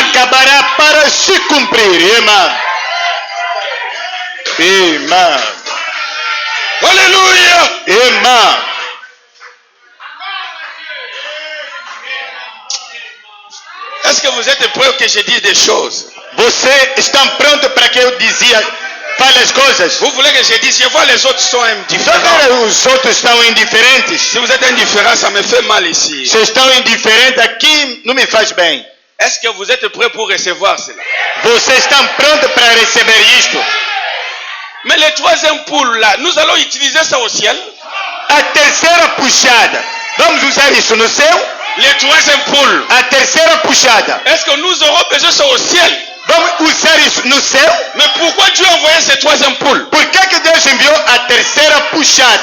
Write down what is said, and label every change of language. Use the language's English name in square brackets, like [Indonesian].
[Portuguese] acabará para se cumprir. Amém. Amém. [French] Alléluia. [Portuguese] Amém. [French] Est-ce que vous êtes prêts que je dise des choses? [Portuguese] Você está pronto para que eu fale as coisas? [French] Vous voulez que je dise, je vois les autres sont indifférents. [Portuguese] Agora os outros estão indiferentes. [French] Si vous êtes indifférent, ça me fait mal ici. [Portuguese] Se estão indiferentes aqui, não me faz bem. [French] Est-ce que vous êtes prêts pour recevoir cela? [Portuguese] Vocês estão prontos para receber isto? [French] Mais le troisième poule là, nous allons utiliser ça au ciel. [Portuguese] A terceira puxada, vamos usar isso no céu? [French] Le troisième poule. [Portuguese] A terceira puxada, [French] Est-ce que nous aurons besoin de ça au ciel? [Portuguese] vamos usar isso no céu? [French] Mais pourquoi Dieu a envoyé ce troisième poule? [Portuguese] Por que Deus enviou a terceira puxada?